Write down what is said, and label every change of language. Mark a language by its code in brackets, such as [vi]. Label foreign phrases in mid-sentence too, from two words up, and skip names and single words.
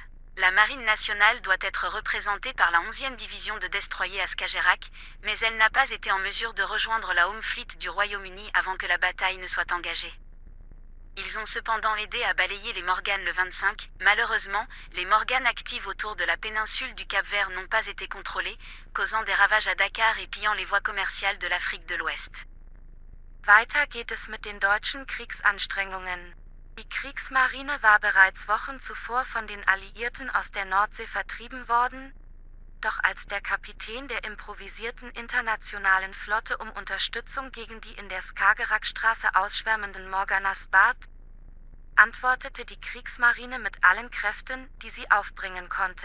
[fr] La Marine nationale doit être représentée par la 11e division de destroyers à Skagerrak, mais elle n'a pas été en mesure de rejoindre la Home Fleet du Royaume-Uni avant que la bataille ne soit engagée. Ils ont cependant aidé à balayer les Morganes le 25. Malheureusement, les Morganes actives autour de la péninsule du Cap-Vert n'ont pas été contrôlées, causant des ravages à Dakar et pillant les voies commerciales de l'Afrique de l'Ouest. [de] Weiter geht es mit den deutschen Kriegsanstrengungen. Die Kriegsmarine war bereits Wochen zuvor von den Alliierten aus der Nordsee vertrieben worden, doch als der Kapitän der improvisierten internationalen Flotte um Unterstützung gegen die in der Skagerrakstraße ausschwärmenden Morganas bat, antwortete die Kriegsmarine mit allen Kräften, die sie aufbringen konnte.